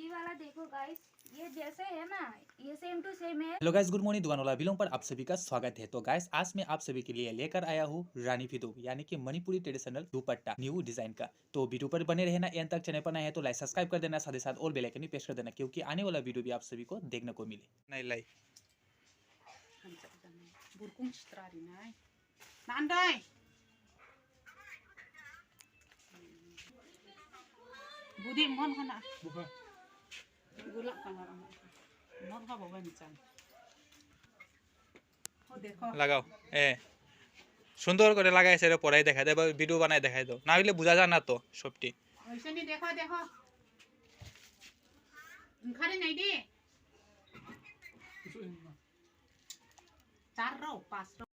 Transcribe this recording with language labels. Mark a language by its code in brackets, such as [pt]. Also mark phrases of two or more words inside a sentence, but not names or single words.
[hi] वाला देखो गाइस, ये जैसे है ना, ये [en] same to same [hi] है। [en] hello guys, good morning. [hi] दुकान वाला बिलोंग पर आप सभी का स्वागत है। तो गाइस, आज मैं आप सभी के लिए लेकर आया हूँ रानी फिदो यानी कि मणिपुरी ट्रेडिशनल दुपट्टा [en] new design [hi] का। तो वीडियो पर बने रहना, एंड तक चैनल पर नए हैं तो [en] like subscribe [hi] कर देना, साथ ही साथ [en] all bell icon [hi] भी प्रेस कर देना, क्योंकि आने वाला वीडियो भी आप सभी को देखने को मिले। नहीं लाई [trp] burkung strari nai nandai budi mon khana buka gulak kana mon kha bawa nichan o dekho [bn] লাগাও সুন্দর করে লাগাইছে রে, পড়াই দেখাই দাও, ভিডিও বানাই দেখাই দাও, না হলে বোঝা যায় না তো সবটি। [trp] oise ni [hi] देखो देखो [trp] khare nai di 4 रो 5 रो।